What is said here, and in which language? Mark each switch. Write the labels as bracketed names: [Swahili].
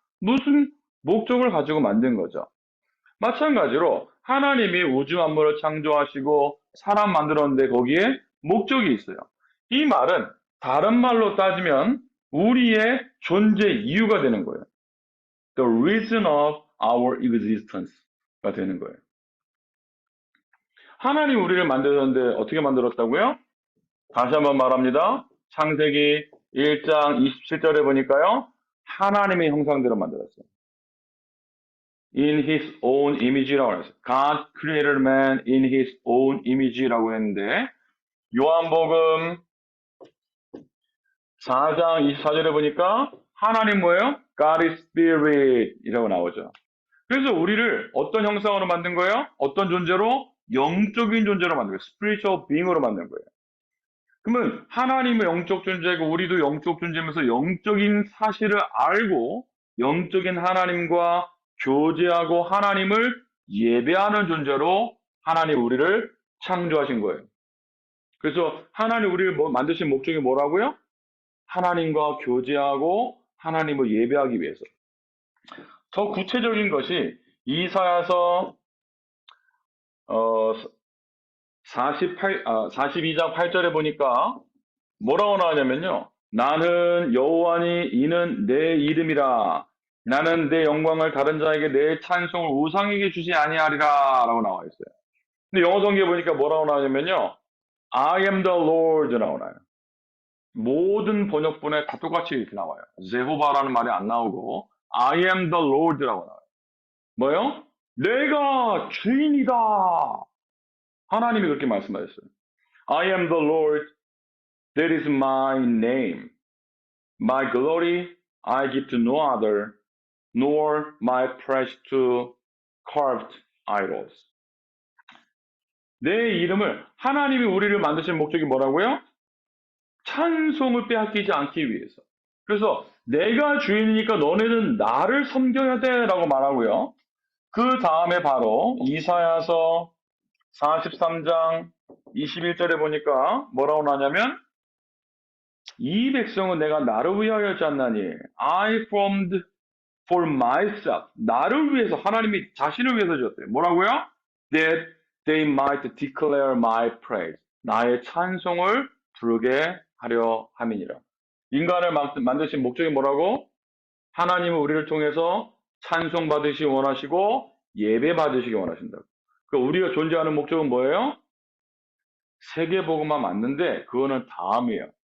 [Korean] 무슨 목적을 가지고 만든 거죠. 마찬가지로 하나님이 우주 만물을 창조하시고 사람 만들었는데 거기에 목적이 있어요. 이 말은 다른 말로 따지면 우리의 존재 이유가 되는 거예요. [English] The reason of our existence [Korean] 가 되는 거예요. 하나님 우리를 만드셨는데 어떻게 만들었다고요? 다시 한번 말합니다. 창세기 1장 27절에 보니까요. 하나님의 형상대로 만들었어요. [English] In his own image [Korean] 라고 했어요. [English] God created man in his own image [Korean] 라고 했는데 요한복음 4장 24절에 보니까 하나님 뭐예요? [English] God is spirit [Korean] 이라고 나오죠. 그래서 우리를 어떤 형상으로 만든 거예요? 어떤 존재로? 영적인 존재로 만든 거예요. [English] spiritual being [Korean] 으로 만든 거예요. 그러면 하나님은 영적 존재고 우리도 영적 존재면서 영적인 사실을 알고 영적인 하나님과 교제하고 하나님을 예배하는 존재로 하나님 우리를 창조하신 거예요. 그래서 하나님 우리를 만드신 목적이 뭐라고요? 하나님과 교제하고 하나님을 예배하기 위해서. 더 구체적인 것이 이사야서 42장 8절에 보니까 뭐라고 나오냐면요. 나는 여호와니 이는 내 이름이라. 나는 내 영광을 다른 자에게 내 찬송을 우상에게 주지 아니하리라 라고 나와 있어요. 근데 영어 성경에 보니까 뭐라고 나오냐면요. [English] I am the Lord [Korean] 라고 나와요. 모든 번역본에 다 똑같이 이렇게 나와요. 제호바라는 말이 안 나오고 [English] I am the Lord [Korean] 라고 나와요. 뭐요? 내가 주인이다. 하나님이 그렇게 말씀하셨어요. [English] I am the Lord, that is my name. My glory I give to no other, nor my praise to carved idols. [Korean] 내 이름을 하나님이 우리를 만드신 목적이 뭐라고요? 찬송을 빼앗기지 않기 위해서. 그래서 내가 주인이니까 너네는 나를 섬겨야 돼 라고 말하고요. 그 다음에 바로 이사야서 43장 21절에 보니까 뭐라고 나냐면 이 백성은 내가 나를 위하여 짰나니 [English] I formed for myself. [Korean] 나를 위해서 하나님이 자신을 위해서 지었어요. 뭐라고요? [English] That they might declare my praise. [Korean] 나의 찬송을 부르게 하려 함이니라. 인간을 만드신 목적이 뭐라고? 하나님은 우리를 통해서 찬송 받으시기 원하시고 예배 받으시기 원하신다고. 그러니까 우리가 존재하는 목적은 뭐예요? 세계복음만 맞는데 그거는 다음이에요.